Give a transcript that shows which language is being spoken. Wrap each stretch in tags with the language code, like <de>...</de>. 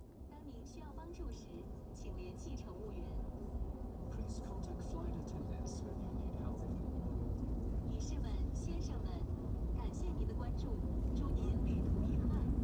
<zh>当您需要帮助时，请联系乘务员。</zh> <en>Please contact flight attendants when you need help.</en> <zh>女士们、先生们，感谢您的关注，祝您旅途愉快。</zh>